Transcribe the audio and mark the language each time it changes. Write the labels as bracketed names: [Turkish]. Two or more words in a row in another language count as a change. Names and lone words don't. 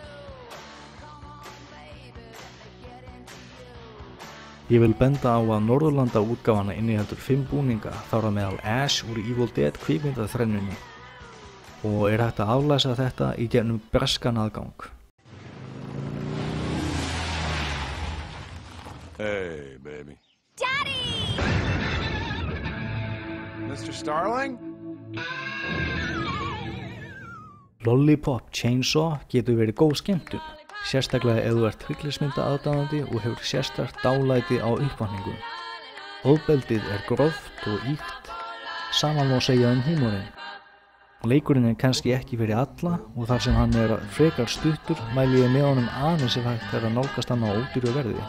[Icelandic] Ég vil benda á að Norðurlanda útgáfana inniheldur 5 búninga, þar á meðal Ash úr Evil Dead kvikmyndaþrennunni, og hægt að aflæsa þetta í gegnum breskan aðgang. [English] Hey, baby. Daddy! Mr. Starling? [Icelandic] Lollipop Chainsaw getur verið góð skemmtun, sérstaklega ef þú ert hryllismynda aðdáandi og hefur sérstakt dálæti á uppvakningum. Ofbeldið er gróft og ýkt, saman má segja húmorinn. Leikurinn er kannski ekki fyrir alla og þar sem hann er frekar stuttur mæli ég með honum aðeins ef hægt að nálgast hann á ódýru verði.